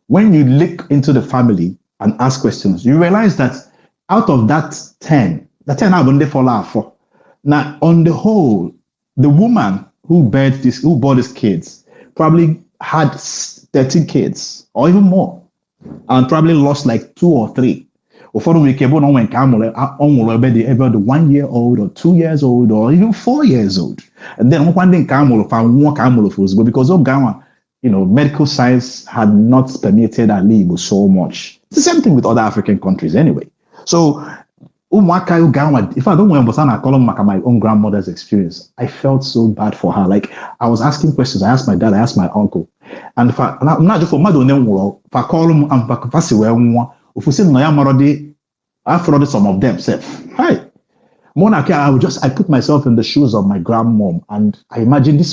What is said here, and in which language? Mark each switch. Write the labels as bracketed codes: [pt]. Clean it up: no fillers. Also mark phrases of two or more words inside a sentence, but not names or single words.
[en] when you look into the family and ask questions, you realize that out of that 10, the 10 have only fallen for. Now, on the whole, the woman who bore these kids probably had 13 kids or even more, and probably lost like 2 or 3. [ig] Ụfọdụ nwere ike bụ na ọ nwere nke ọ nwụrụ ebe [en] the 1 year old or 2 years old or even 4 years old. And then [ig] nwekwa ndị nke a mụrụ fa nwụọ ka a mụrụ fa ozugbo, because oge ahụ, [en] medical science had not permitted [ig] ala Igbo [en] so much. It's the same thing with other African countries anyway. So [ig] ụmụaka oge ahụ, [en] if I don't remember my own grandmother's experience, I felt so bad for her. Like, I was asking questions. I asked my dad, I asked my uncle. And if I call them and if we say no, I've already some of them said, hi. I put myself in the shoes of my grandmom, and I imagine this.